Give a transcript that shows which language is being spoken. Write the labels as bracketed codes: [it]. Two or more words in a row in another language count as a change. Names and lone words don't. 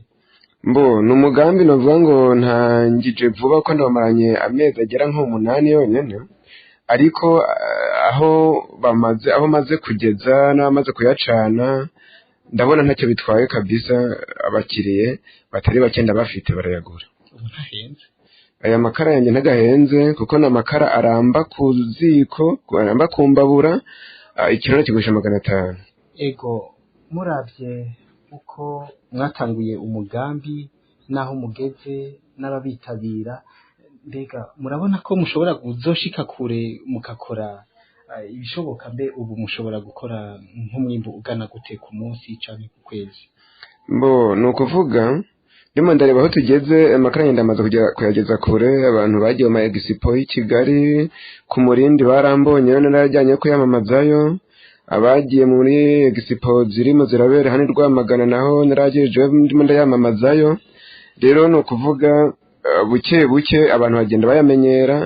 [rw] Ni umugambi navuga ngo ntangije vuba ko ndamaranye amezi agera nko 8 yonyene, ariko aho maze kugeza n'abamaze kuyacana ndabona ntacyo bitwaye kabisa. Abakiriye batari bakenda bafite barayagura. Aya makara yanjye ntagahenze kuko na makara aramba ku ziko, aramba ku mbabura, ikiro kigurisha 500. [rn] Ego muravye uko mwatanguye umugambi naho mugeze n'ababitabira, mbega murabona ko mushobora kuzoshika kure mukakora ibishoboka? Mbe ubu mushobora gukora nk'umwimbo ugana gute ku munsi canke ku kwezi? [rw] Nukuvuga ndimo ndareba aho tugeze amakara yenda amaze kuyageza kure. Abantu bagiye mu expo y'i Kigali ku Murindi barambonye none narajyanye ko yamamazayo. Abagiye muri expo zirimo zirabera hano Rwamagana naho naragejeje ndimo ndayamamazayo. Rero nukuvuga buke buke abantu bagenda bayamenyera.